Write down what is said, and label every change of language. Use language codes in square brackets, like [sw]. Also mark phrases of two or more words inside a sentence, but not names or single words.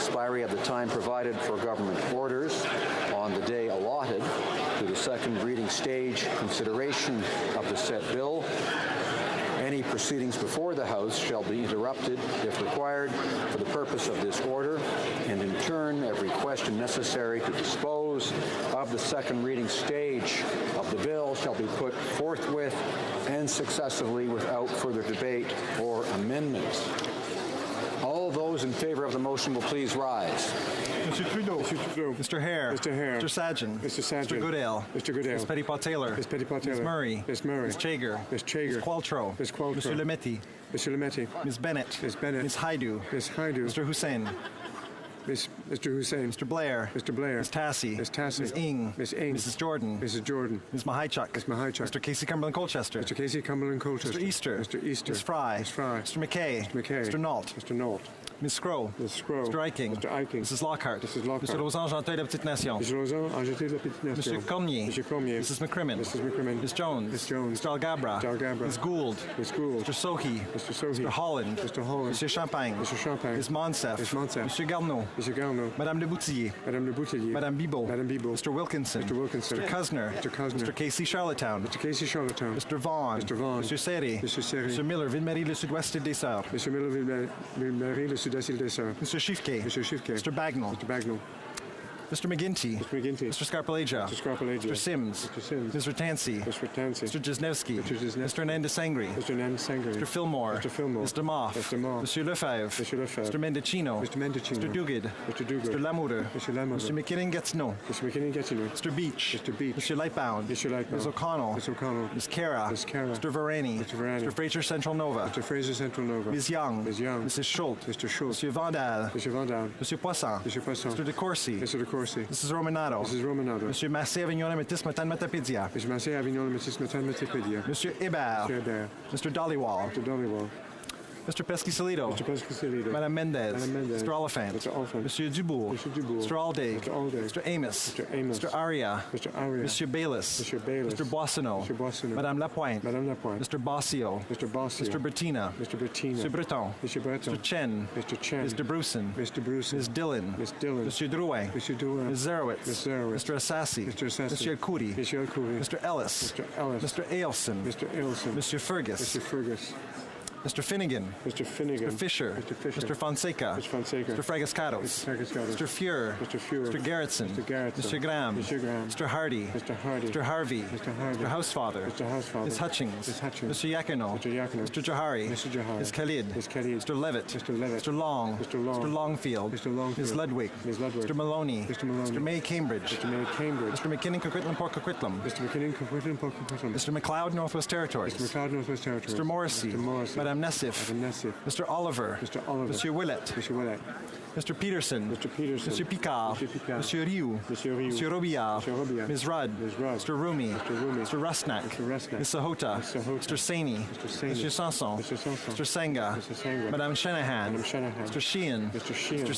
[en] expiry of the time provided for government orders on the day allotted to the second reading stage consideration of the said bill, any proceedings before the House shall be interrupted, if required, for the purpose of this order, and in turn, every question necessary to dispose close of the second reading stage of the bill shall be put forthwith and successively without further debate or amendment. All those in favor of the motion will please rise. Mr. Trudeau. Mr. Trudeau. Mr. Hare. Mr. Hare. Mr. Sajjan. Mr. Sajjan. Mr. Goodale. Mr. Goodale. Ms. Petitpas-Taylor. Ms. Petitpas-Taylor. Ms. Murray. Ms. Murray. Ms. Chager. Ms. Chager. Ms. Qualtrough. Ms. Qualtrough. Mr. Lemaitre. Mr. Lemaitre. Ms. Bennett. Ms. Bennett. Ms. Haidu. Ms. Haidu. Mr. Hussain. Mr. Hussain. Mr. Blair. Mr. Blair. Ms. Tassie. Ms. Tassie. Ms. Ng. Ms. Ng. Mrs. Jordan. Mrs. Jordan. Ms. Mahichuk. Ms. Mahichuk. Mr. Casey Cumberland-Colchester. Mr. Casey Cumberland-Colchester. Mr. Easter. Mr. Easter. Ms. Fry. Ms. Fry. Mr. McKay. Mr. McKay. Mr. Nault. Mr. Nault. Ms. Scroll. Ms. Scroll. Mr. Eiking. Mr. Eiking. Mrs. Lockhart. Mrs. Lockhart. Mr. Lausanne, Jean de la Petite Nation. Mr. Lausanne, Jean de la Petite Nation. Mr. Cormier. Mr. Cormier. Mrs. McCrimmon. Mrs. McCrimmon. Ms. Jones. Ms. Jones. Mr. Algabra. Mr. Algabra. Ms. Gould. Ms. Gould. Mr. Sohi. Mr. Sohi. Mr. Holland. Mr. Holland. Mr. Champagne. Mr. Champagne. Ms. Monsef. Ms. Monsef. Mr. Garneau. Mr. Garneau. Madame Le Boutillier. Madame Le Boutillier. Madame Bibot. Madame Bibot. Mr. Wilkinson. Mr. Wilkinson. Mr. Cousin. Mr. Cousin. Mr. Casey Charlottetown. Mr. Casey Charlottetown. Mr. Vaughan. Mr. Vaughan. Mr. Serré. Mr. Serré. Mr. Miller, Ville-Marie, le Sud-Ouest des Sœurs. Mr. Miller, Ville-Marie, le Sud-Est des Sœurs. Mr. Schiffke. Mr. Schiffke. Mr. Bagnall. Mr. Bagnall. Mr. McGinty. Mr. McGinty. Mr. Scarpalegia. Mr. Scarpalegia. Mr. Sims. Mr. Sims. Mr. Tansey. Mr. Tansey. Mr. Jesnevsky. Mr. Jesnevsky. Mr. Hernandez Sangri. Mr. Hernandez Sangri. Mr. Fillmore. Mr. Fillmore. Mr. Moff. Mr. Moff. Mr. Lefebvre. Mr. Lefebvre. Mr. Mendicino. Mr. Mendicino. Mr. Duguid. Mr. Duguid. Mr. Lamoureux. Mr. Lamoureux. Mr. McKinnon-Gatineau. Mr. McKinnon-Gatineau. Mr. Beach. Mr. Beach. Mr. Lightbound. Mr. Lightbound. Ms. O'Connell. Ms. O'Connell. Ms. Cara. Ms. Cara. Mr. Varani. Mr. Varani. Mr. Fraser Central Nova. Mr. Fraser Central Nova. Ms. Young. Ms. Young. Mrs. Schultz. Mr. Schultz. Mr. Vandal. Mr. Vandal. Mr. Poisson. Mr. Poisson. Mr. DeCourcy. Mr. DeCourcy. Mrs. Romanato. Mrs. Romanato. Monsieur Massé Avignon Métis Matan Matapédia. Monsieur Massé Avignon Métis Matan Matapédia. Monsieur Hébert. Monsieur Hébert. Mr. Dollywall. Mr. Dollywall. Mr. Pesky-Salido. Mr. Pesky-Salido. Madame Mendez. Madame Mendez. Mr. Oliphant. Mr. Oliphant. Monsieur Dubourg. Mr. Dubourg. Mr. Alday. Mr. Alday. Mr. Amos. Mr. Amos. Mr. Aria. Mr. Aria. Monsieur Bayless. Mr. Bayless. Mr. Boissonneau. Mr. Boissonneau. Madame Lapointe. Madame Lapointe. Mr. Bossio. Mr. Bossio. Mr. Bertina. Mr. Bertina. Mr. Breton. Mr. Breton. Mr. Chen. Mr. Chen. Mr. Bruson. Mr. Bruson. Ms. Dillon. Ms. Dillon. Monsieur Drouin. Monsieur Drouin. Ms. Zerowitz. Ms. Zerowitz. Mr. Assassi. Mr. Assassi. Monsieur Kouri. Monsieur Kouri. Mr. Ellis. Mr. Ellis. Mr. Ailson. Mr. Ailson. Monsieur Fergus. Mr. Fergus. Mr. Finnegan. Mr. Finnegan. Mr. Fisher. Mr. Fisher. Mr. Fonseca. Mr. Fonseca. Mr. Fragascatos. Mr. Fragascatos. Mr. Fuhr. Mr. Fuhr. Mr. Garretson. Mr. Garretson. Mr. Graham. Mr. Graham. Mr. Hardy. Mr. Hardy. Mr. Harvey. Mr. Harvey. Mr. Housefather. Mr. Housefather. Ms. Hutchings. Ms. Hutchings. Mr. Yakino. Mr. Yakino. Mr. Jahari. Mr. Jahari. Ms. Khalid. Ms. Khalid. Mr. Levitt. Mr. Levitt. Mr. Long. Mr. Long. Mr. Longfield. Mr. Longfield. Ms. Ludwig. Ms. Ludwig. Mr. Maloney. Mr. Maloney. Mr. May Cambridge. Mr. May Cambridge. Mr. McKinnon Coquitlam Port Coquitlam. Mr. McKinnon Coquitlam Port Coquitlam. Mr. McLeod Northwest Territories. Mr. McLeod Northwest Territories. Mr. Morrissey. Mr. Morrissey. Madame Nessif. Madame Nessif. Mr. Oliver. Mr. Oliver. Monsieur Willett. Mr. Willett. Mr. Peterson. Mr. Peterson. Mr. Picard. Mr. Picard. Mr. Rioux. Mr. Rioux. Mr. Robillard. Mr. Robillard. Ms. Rudd. Ms. Rudd. Mr. Rumi. Mr. Rumi. Mr. Rusnak. Mr. Rusnak. Ms. Sahota. Mr. Sahota. Mr. Saini. Mr. Saini. Mr. Sanson. Mr. Sanson. Mr. Senga. Mr. Senga. Madame Shanahan. Madame Shanahan. Mr. Sheehan. Mr. Sheehan. Mr.